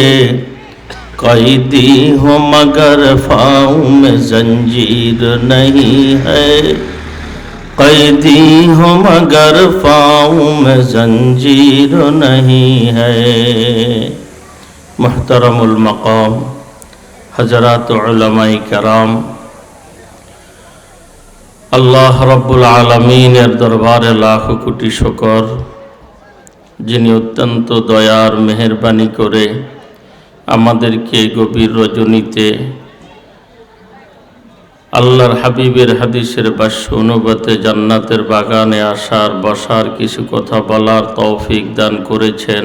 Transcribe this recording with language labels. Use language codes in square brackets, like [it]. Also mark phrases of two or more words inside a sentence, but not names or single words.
[ur] قیدی ہو مگر پاؤں میں زنجیر نہیں ہے. قیدی ہو مگر پاؤں میں زنجیر نہیں ہے. محترم المقام حضرات علماء کرام, [bn] আল্লাহ রব্বুল আলামিনের দরবারে লাখ কোটি শুকর, যিনি অত্যন্ত দয়ার মেহেরবানি করে আমাদেরকে গভীর রজনীতে আল্লাহর হাবিবের হাদিসের ভাষ্য অনুবাদে জান্নাতের বাগানে আসার বসার কিছু কথা বলার তৌফিক দান করেছেন।